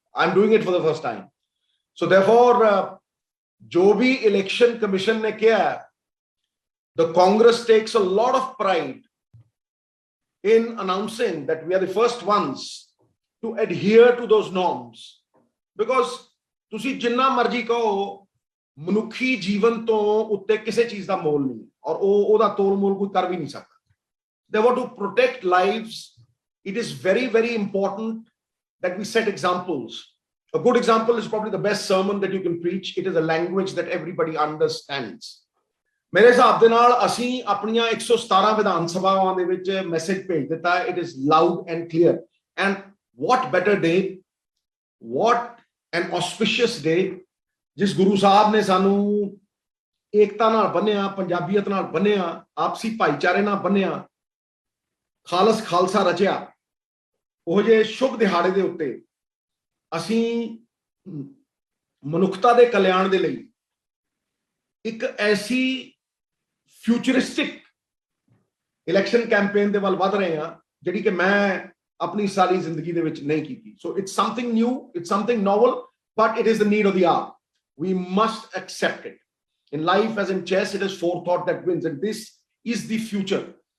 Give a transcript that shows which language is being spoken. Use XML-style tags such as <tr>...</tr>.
<en>I'm doing it for the first time. So therefore,</en> <hi>जो भी election commission ने किया है,</hi> <en>the Congress takes a lot of pride in announcing that we are the first ones to adhere to those norms.</en> <pa>Because ਤੁਸੀਂ ਜਿੰਨਾ ਮਰਜ਼ੀ ਕਹੋ ਮਨੁੱਖੀ ਜੀਵਨ ਤੋਂ ਉੱਤੇ ਕਿਸੇ ਚੀਜ਼ ਦਾ ਮੋਲ ਨਹੀਂ ਔਰ ਉਹਦਾ ਤੋਲ ਮੋਲ ਕੋਈ ਕਰ ਵੀ ਨਹੀਂ ਸਕਦਾ.</pa> <en>They want to protect lives. It is very, very important that we set examples. A good example is probably the best sermon that you can preach. It is a language that everybody understands.</en> <pa>ਮੇਰੇ ਹਿਸਾਬ ਦੇ ਨਾਲ ਅਸੀਂ ਆਪਣੀਆਂ 117 ਵਿਧਾਨ ਸਭਾਵਾਂ ਦੇ ਵਿੱਚ ਮੈਸੇਜ ਭੇਜ ਦਿੱਤਾ.</pa> <en>It is loud and clear. And what better day, what an auspicious day,</en> <pa>ਜਿਸ ਗੁਰੂ ਸਾਹਿਬ ਨੇ ਸਾਨੂੰ ਏਕਤਾ ਨਾਲ ਬੰਨਿਆ, ਪੰਜਾਬੀਅਤ ਨਾਲ ਬੰਨਿਆ, ਆਪਸੀ ਭਾਈਚਾਰੇ ਨਾਲ ਬੰਨਿਆ, ਖਾਲਸ ਖਾਲਸਾ ਰਚਿਆ. ਉਹ ਜੇ ਸ਼ੁਭ ਦਿਹਾੜੇ ਦੇ ਉੱਤੇ ਅਸੀਂ ਮਨੁੱਖਤਾ ਦੇ ਕਲਿਆਣ ਦੇ ਲਈ ਇੱਕ ਐਸੀ ਫਿਊਚਰਿਸਟਿਕ ਇਲੈਕਸ਼ਨ ਕੈਂਪੇਨ ਦੇ ਵੱਲ ਵਧ ਰਹੇ ਹਾਂ ਜਿਹੜੀ ਕਿ ਮੈਂ ਆਪਣੀ ਸਾਰੀ ਜ਼ਿੰਦਗੀ ਦੇ ਵਿੱਚ ਨਹੀਂ ਕੀਤੀ.</pa> <en>So it's something new, it's something novel, but it is the need of the hour. We must accept it. In life, as in chess, it is forethought that wins, and this is the future.</en>